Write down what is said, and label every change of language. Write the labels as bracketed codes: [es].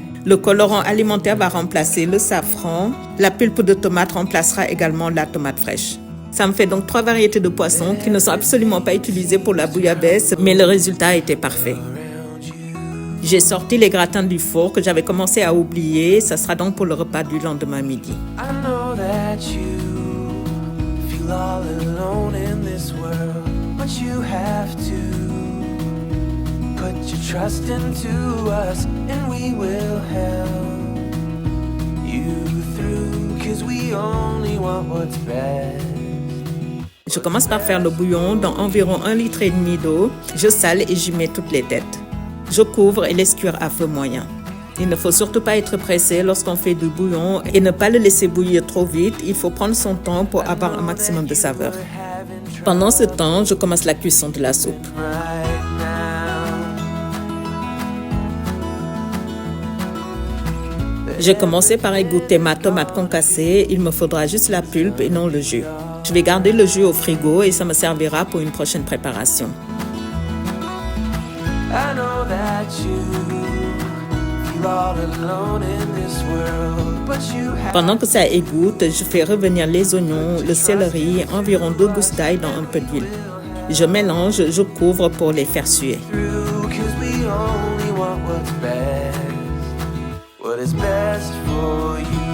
[fr] Le colorant alimentaire va remplacer le safran. La pulpe de tomate remplacera également la tomate fraîche. Ça me fait donc 3 variétés de poissons qui ne sont absolument pas utilisées pour la bouillabaisse, mais le résultat était parfait. J'ai sorti les gratins du four que j'avais commencé à oublier. Ça sera donc pour le repas du lendemain midi. [en] I know that you feel all alone in this world, but you have to put your trust into us and we will help you through, 'cause we only want what's best. [fr] Je commence par faire le bouillon dans environ 1,5 litre d'eau. Je sale et j'y mets toutes les têtes. Je couvre et laisse cuire à feu moyen. Il ne faut surtout pas être pressé lorsqu'on fait du bouillon et ne pas le laisser bouillir trop vite. Il faut prendre son temps pour avoir un maximum de saveur. Pendant ce temps, je commence la cuisson de la soupe. [en] Right now, [fr] J'ai commencé par égoutter ma tomate concassée. Il me faudra juste la pulpe et non le jus. Je vais garder le jus au frigo et ça me servira pour une prochaine préparation. [en] I know that you feel all alone in this world, but you have [fr] Pendant que ça égoutte, je fais revenir les oignons, le céleri, environ 2 gousses d'ail dans un peu d'huile. Je mélange, je couvre pour les faire suer. [en] through, 'cause we only want what's best, what is best for you.